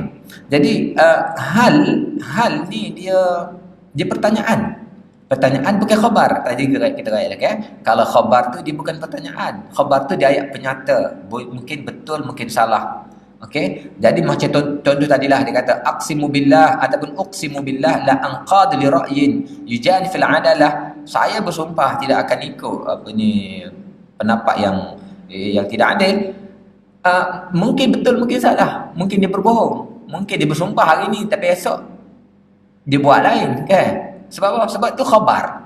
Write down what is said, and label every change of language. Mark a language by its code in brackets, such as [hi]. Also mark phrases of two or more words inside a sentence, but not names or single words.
[ms] Jadi hal ni dia pertanyaan. Pertanyaan bukan khabar. Tadi kita kata kalau khabar tu dia bukan pertanyaan. Khabar tu dia ayat penyata. Mungkin betul, mungkin salah. Okey. Jadi macam contoh tadilah dia kata [ar] أقسم بالله ataupun أقسم بالله لا أنقاد لرأي يجافي العدالة. [ms] Saya bersumpah tidak akan ikut pendapat yang tidak adil Mungkin betul, mungkin salah. Mungkin dia berbohong. Mungkin dia bersumpah hari ni tapi esok dia buat lain, kan? Sebab apa? Sebab tu khabar.